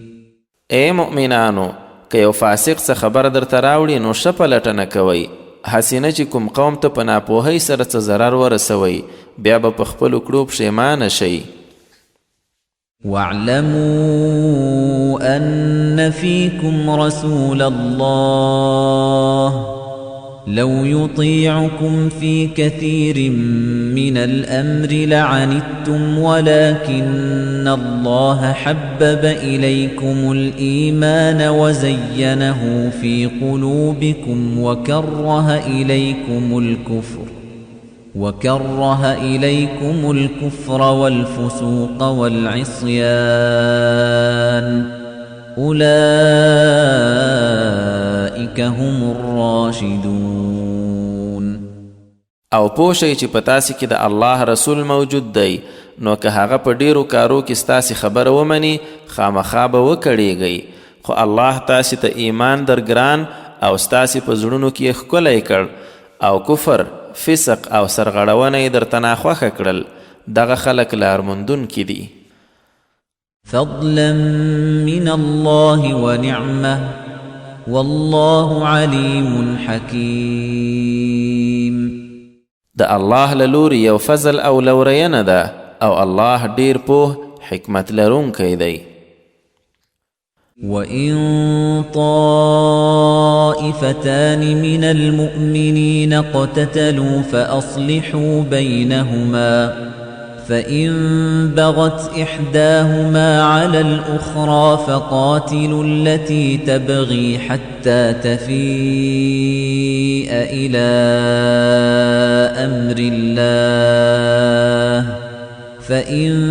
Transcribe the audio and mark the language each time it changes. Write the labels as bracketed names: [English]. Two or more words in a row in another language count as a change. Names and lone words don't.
[Pashto] اے مؤمنانو که یو فاسق څه خبر درته راوړي نو ښه پلټنه کوئ هسې نه چې کوم قوم ته په ناپوهۍ سره څه ضرر ورسوئ بیا به په خپلو کړو پښیمانه شئ. [Arabic] واعلموا أن فيكم رسول الله لو يطيعكم في كثير من الأمر لعنتم ولكن الله حبب إليكم الإيمان وزينه في قلوبكم وكره إليكم الكفر والفسوق والعصيان أولئك هم الراشدون. [Pashto] او پوشی چې پتاسی کې د الله رسول موجود دی نو که هغه په ډیرو کارو کې ستاسې خبره ومني خامخا به وکړیږئ، خو الله تاسې ته ایمان درګران او ستاسې په زړونو کې یې ښکلی کړ او کفر، فسق او سرغړونه یې درته ناخوښه کړل، دغه خلک لارموندونکي دي. [Arabic] فضلا من الله ونعمه والله علیم حکیم. [Pashto] د الله له لورې یو فضل او لورینه ده او الله ډیر پوه حکمت لرونکی دی. [Arabic] وَإِن طَائِفَتَانِ مِنَ الْمُؤْمِنِينَ اقْتَتَلُوا فَأَصْلِحُوا بَيْنَهُمَا فَإِن بَغَتْ إِحْدَاهُمَا عَلَى الْأُخْرَى فَقَاتِلُوا الَّتِي تَبْغِي حَتَّى تَفِيءَ إِلَى أَمْرِ اللَّهِ فَإِن